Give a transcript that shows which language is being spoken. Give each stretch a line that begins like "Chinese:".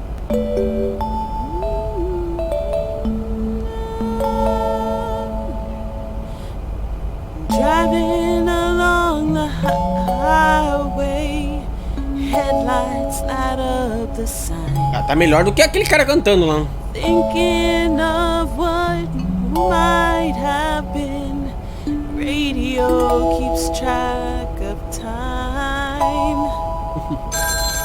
English: Driving along the highway, headlights light up the sign.
Portuguese: Ah, tá melhor do que aquele cara cantando lá.
English: Thinking of what might have been. Radio keeps track of time.